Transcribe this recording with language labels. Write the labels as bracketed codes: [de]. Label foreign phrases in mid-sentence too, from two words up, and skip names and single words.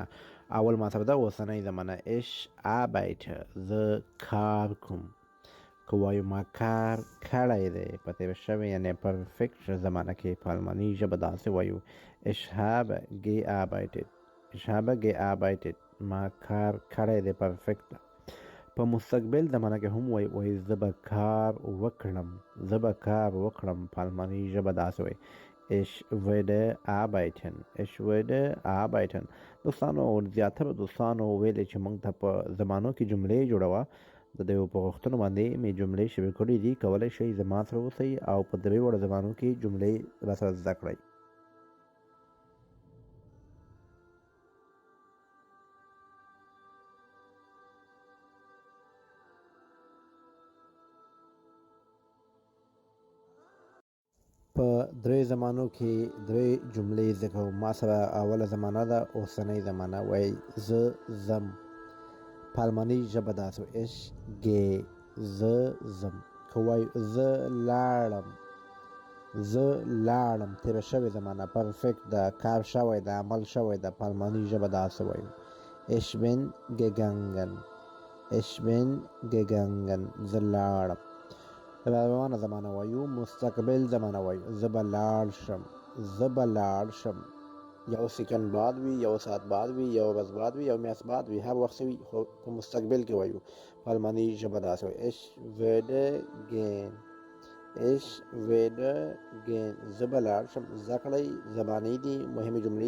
[ps] اول مطلب ده اوسنۍ زمانه [de] ich arbeite [ps] زه کار کوم. که وایو ما کار کړی دی، په تېره شوې یعنې پرفیکټ زمانه کې په الماني ژبه داسې وایو [de] ich habe gearbeitet [ps] ما کار کړی دی، پرفیکټ ده. په مستقبل زمانه کې هم وایي زه به کار وکړم، په الماني ژبه داسې وایي [de] ich werde arbeiten. [ps] دوستانو زیاتره دوستانو ویلې چې موږ ته په زمانو کې جملې جوړوه. د دې په غوښتنو باندې مې جملې شوې کړي دي. کولی شئ زما سره اوسئ او په درې واړو زمانو کې جملې راسره زده کړئ. په درې زمانو کې درې جملې زده کوو. ما سره اوله زمانه ده اوسنۍ زمانه. وایي زه ځم، په الماني ژبه داسې وایي [de] ich gehe [ps] زه ځم. که وایو زه لاړم، تېره شوې زمانه، پرفیکټ ده، کار شوی ده، عمل شوی ده، په الماني ژبه داسې وایو [de] ich bin gegangen [ps] زه لاړم. روانه زمانه وایو. مستقبل زمانه وایو زه به لاړ شم، یو سکند بعد وي، یو ساعت بعد وي، یو ورځ بعد وي، یو میاشت بعد وي، هر وخت وي، خو په مستقبل کې وایو. په الماني ژبه داسې وایي [de] ich werde gehen [ps] زه به لاړ شم. زده کړئ، زبانۍ دي، مهمې جملې